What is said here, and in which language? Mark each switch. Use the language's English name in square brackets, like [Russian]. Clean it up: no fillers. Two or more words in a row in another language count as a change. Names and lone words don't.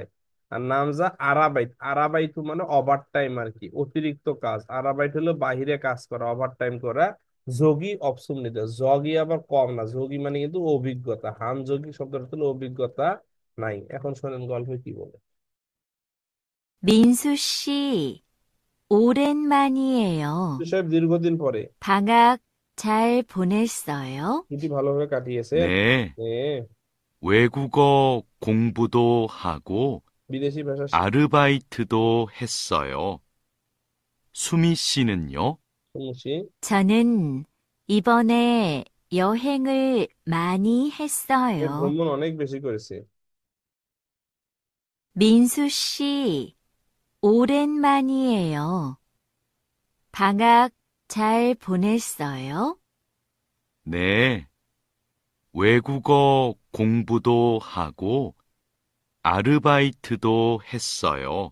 [Bangla] আর নামজা আরাবাইট, আরাবাইট মানে ওভার টাইম আর কি, অতিরিক্ত কাজ। আরাবাইট হলো বাহিরে কাজ করা, ওভার টাইম করা। যোগী অপশন নিতে, যোগী আবার কম না, যোগী মানে কিন্তু অভিজ্ঞতা। হান যোগী শব্দটা হলো অভিজ্ঞতা নাই। এখন শোনেন গল্পে কি বলে। [Korean] 민수 씨, 오랜만이에요. [Bangla] সাহেব দীর্ঘদিন পরে, [Korean] 방학 잘 보냈어요? [Bangla] ছুটি ভালোভাবে কাটিয়েছেন? [Korean] 네, [Bangla] হ্যাঁ, [Korean] 외국어 공부도 하고 [Bangla] বিদেশি ভাষা [Korean] 아르바이트도 했어요. 수미 씨는요? [Bangla] শিখছি। [Korean] 저는 이번에 여행을 많이 했어요. [Bangla] ভ্রমণ অনেক বেশি করেছে। [Korean] 민수 씨, 오랜만이에요. 방학 잘 보냈어요? 네, 외국어 공부도 하고 아르바이트도 했어요.